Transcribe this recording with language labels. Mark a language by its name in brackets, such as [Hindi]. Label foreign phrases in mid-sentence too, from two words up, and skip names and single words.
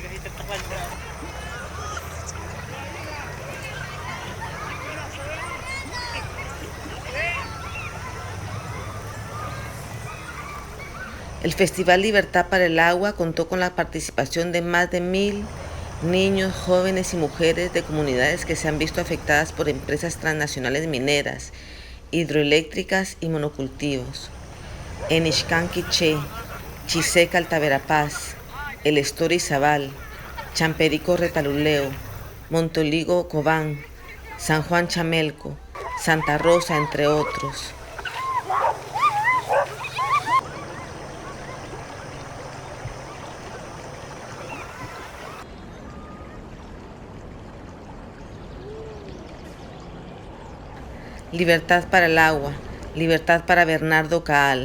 [Spanish] El Festival Libertad para el Agua contó con la participación de más de 1000 niños, jóvenes y mujeres de comunidades que se han visto afectadas por empresas transnacionales mineras, hidroeléctricas y monocultivos. En Ixcán Quiché, Chiseca Altaverapaz, El Estor Izabal, Champerico Retaluleo, Montoligo Cobán, San Juan Chamelco, Santa Rosa, entre otros. Libertad para el agua, libertad para Bernardo Caal.